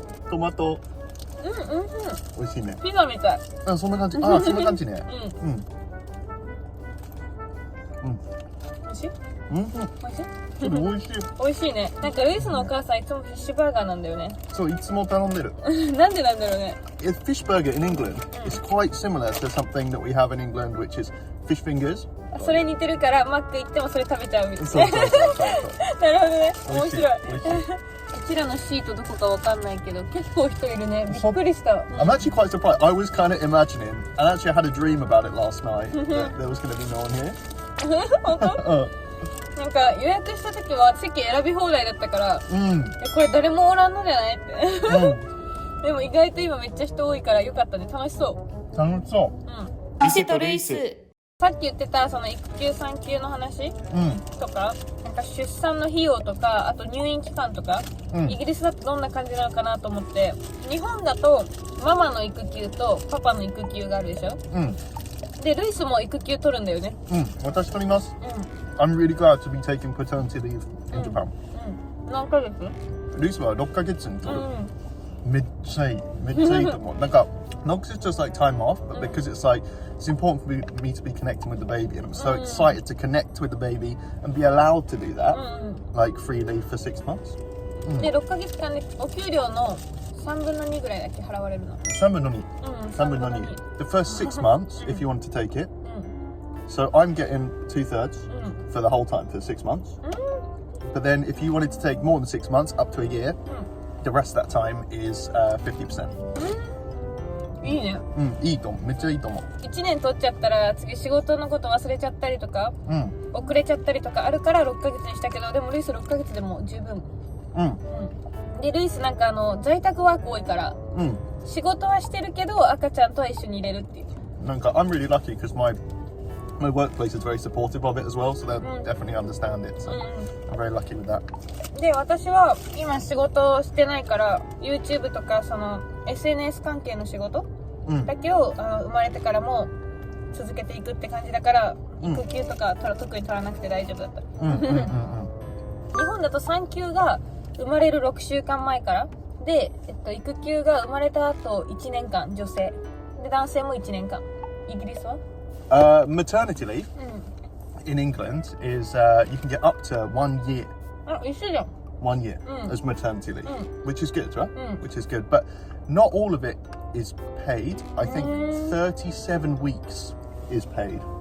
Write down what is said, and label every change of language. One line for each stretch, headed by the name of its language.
Japanese: トマト。美味しいね。ピザみたい。あ、そんな感じ。あ、そんな感じね。美味しい？美味しい。美味しい。美味しいね。なんかルイスのお母さんいつもフィッシュバーガーなんだよね。そう、いつも頼んでる。なんでなんだろうね。
English: Fish burger in England is quite similar to something that we have in England, which is fish fingers.
Japanese: それ似てるからマック行ってもそれ食べちゃうみたいな。そう。なるほどね。面白い。美味しい。うちらのシートどこかわかんないけど結構人いるね。びっくりした。
English: I'm actually quite surprised. I was kind of imagining, and actually I had a dream about it last night that there was going to be no one here.
Japanese: 本当？なんか予約した時は席選び放題だったから、これ誰もおらんのじゃないって。でも意外と今めっちゃ人多いからよかったね。楽しそう。楽しそう。リセとルイス。さっき言ってたその育休産休の話、とか、なんか出産の費用とか、あと入院期間とか、イギリスだとどんな感じなのかなと思って、日本だとママの育休とパパの育休があるでしょ。で、ルイスも育休取るんだよね。私取ります。
English: I'm really glad to be taking paternity leave in Japan.
Japanese: 何ヶ月？ルイスは6ヶ月に取る。めっちゃいい。めっちゃいいと思う。
English: なんか、not because it's just like time off, but because it's like, it's important for me to be connecting with the baby, and I'm so excited to connect with the baby and be allowed to do that, like freely for 6 months.
Japanese: で、6ヶ月間でお給料の3分の2ぐらいだけ払われるの。 3分の2。3分の2。
English: The first 6 months, if you want to take it. So I'm getting 2/3 for the whole time, for 6 months. But then if you wanted to take more than 6 months, up to a year, the rest of that time is 50%.
Japanese: いいね。いいと思う。めっちゃいいと思う。 1年取っちゃったら次仕事のこと忘れちゃったりとか、遅れちゃったりとかあるから6ヶ月にしたけど、でもルイス6ヶ月でも十分。で、ルイスなんか在宅ワーク多いから、仕事はしてるけど赤ちゃんとは一緒に入れるっていう。
English: なんか I'm really lucky because my workplace is very supportive of it as well, so they definitely understand it. So I'm very lucky with that.
Japanese: で、私は今仕事をしてないから YouTube とかその SNS 関係の仕事だけを生まれてからも続けていくって感じだから、育休とか特に取らなくて大丈夫だった。日本だと産休が生まれる6週間前からで、育休が生まれた後1年間女性で、男性も1年間。イギリスは
English: maternity leave in England is you can get up to 1 year.
Japanese: あ、一緒じゃん。
English: 1 year as maternity leave, which is good, right? Which is good, but not all of it is paid. I think 37 weeks is paid.